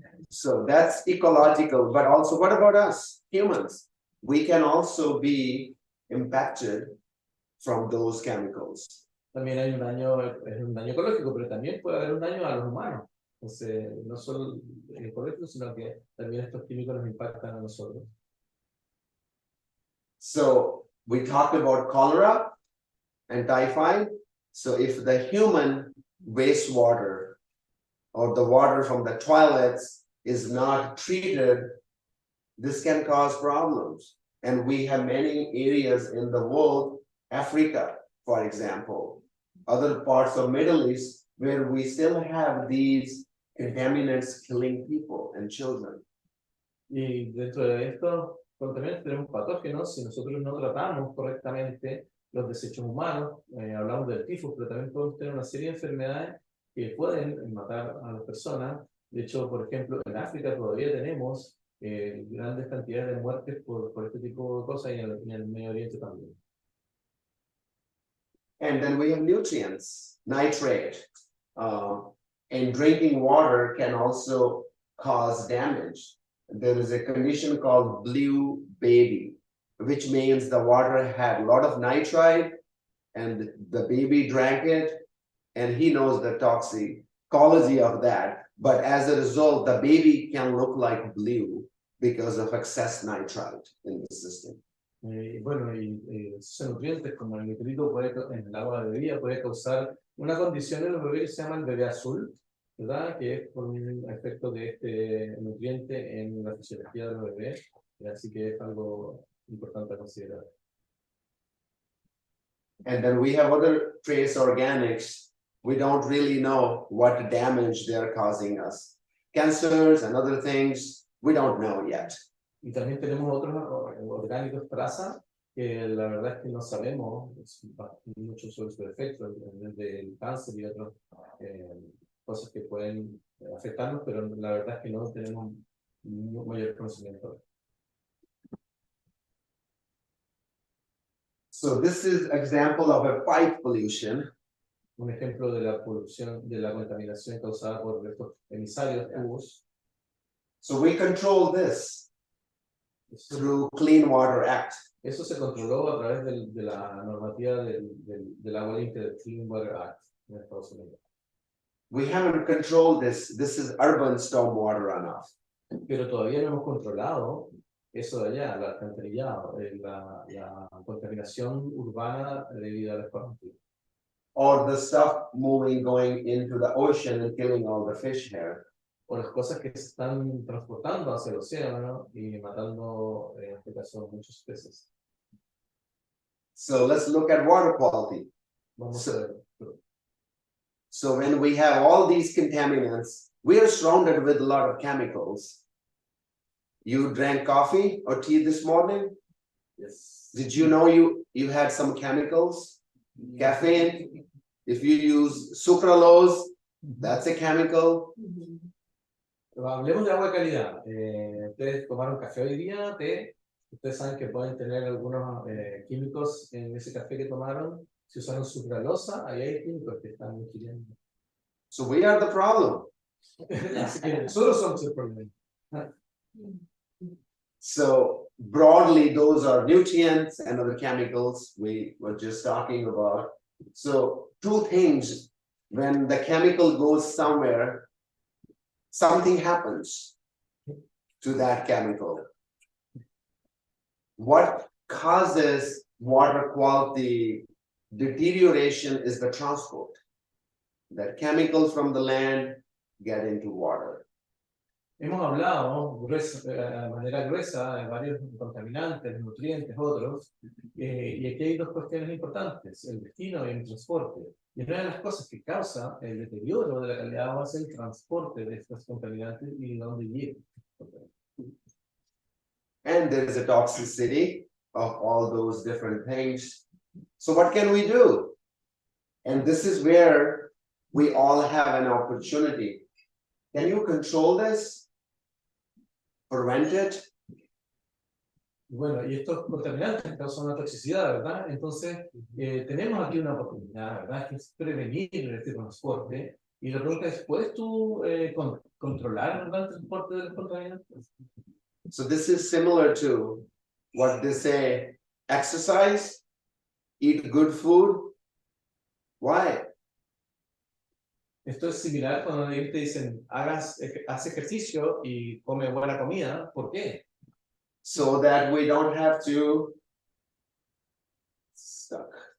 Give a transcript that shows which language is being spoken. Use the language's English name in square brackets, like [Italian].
[English] So that's ecological, but also what about us, humans? We can also be impacted from those chemicals. [Spanish] También hay es un daño ecológico, pero también puede haber un daño a los humanos. Entonces, no solo ecológico, sino que también estos químicos nos impactan a nosotros. [English] So we talked about cholera and typhoid. So if the human wastewater or the water from the toilets is not treated, this can cause problems. And we have many areas in the world, Africa, for example, other parts of Middle East, where we still have these contaminants killing people and children. [Spanish] Y dentro de estos contaminantes tenemos patógenos. Si nosotros no tratamos correctamente los desechos humanos, hablamos del tifus, pero también podemos tener una serie de enfermedades que pueden matar a las personas. De hecho, por ejemplo, en África todavía tenemos grandes cantidades de muertes por este tipo de cosas, y en el Medio Oriente también. [English] And then we have nutrients, nitrate, and drinking water can also cause damage. There is a condition called blue baby, which means the water had a lot of nitrite and the baby drank it, and he knows the toxicology of that. But as a result, the baby can look like blue because of excess nitrite in the system. [Spanish] Bueno, esos nutrientes como el nitrito en el agua de bebida puede causar una condición en los bebés que se llama el bebé azul, ¿verdad? Que es por un efecto de este nutriente en la fisiología de los bebés, así que es algo importante a considerar. [English] And then we have other trace organics. We don't really know what damage they're causing us. Cancers and other things, we don't know yet. [Spanish] Y también tenemos otros orgánicos traza que la verdad es que no sabemos mucho sobre su efecto, del cáncer y otras cosas que pueden afectarnos, pero la verdad es que no tenemos mayor conocimiento. [English] So this is example of a pipe pollution. [Spanish] Un ejemplo de la polución, de la contaminación causada por estos emisarios tubos. [English] So we control this through Clean Water Act. [Spanish] Eso se controló a través de la normativa del agua limpia del Clean Water Act en Estados Unidos. [English] We haven't controlled this. This is urban stormwater runoff. [Spanish] Pero todavía no hemos controlado eso de allá, el alcantarillado, la contaminación urbana debido al escorrentino. [English] Or the stuff going into the ocean and killing all the fish here. [Spanish] O las cosas que se están transportando hacia el océano y matando, en este caso, muchos peces. [English] So let's look at water quality. [Spanish] Vamos a ver. [English] So when we have all these contaminants, we are surrounded with a lot of chemicals. You drank coffee or tea this morning? Yes. Did you know you had some chemicals? Caffeine? If you use sucralose, that's a chemical. [Spanish] Hablemos de agua de calidad. Ustedes tomaron café hoy día, té. Ustedes saben que pueden tener algunos químicos en ese café que tomaron. Si usaron sucralosa, ahí hay químicos que están ingiriendo. [English] So we are the problem. [Spanish] Así que nosotros somos el problema. [English] So broadly, those are nutrients and other chemicals we were just talking about. So two things, when the chemical goes somewhere, something happens to that chemical. What causes water quality deterioration is the transport. That chemicals from the land get into water. [Spanish] Hemos hablado de manera gruesa de varios contaminantes, nutrientes, otros, y aquí hay dos cuestiones importantes, el destino y el transporte. Y una de las cosas que causa el deterioro de la calidad de agua es el transporte de estos contaminantes y dónde llegan. [English] And there is a toxicity of all those different things. So what can we do? And this is where we all have an opportunity. Can you control this? Prevent it? [Spanish] Bueno, y estos contaminantes causan una toxicidad, ¿verdad? Entonces, tenemos aquí una oportunidad, ¿verdad? Que es prevenir este transporte. Y la pregunta es, ¿puedes tú controlar, ¿verdad, el transporte de los contaminantes? [English] So this is similar to what they say, exercise, eat good food. Why? [Spanish] Esto es similar cuando ellos te dicen, haz ejercicio y come buena comida. ¿Por qué? [English] So that we don't have to stuck.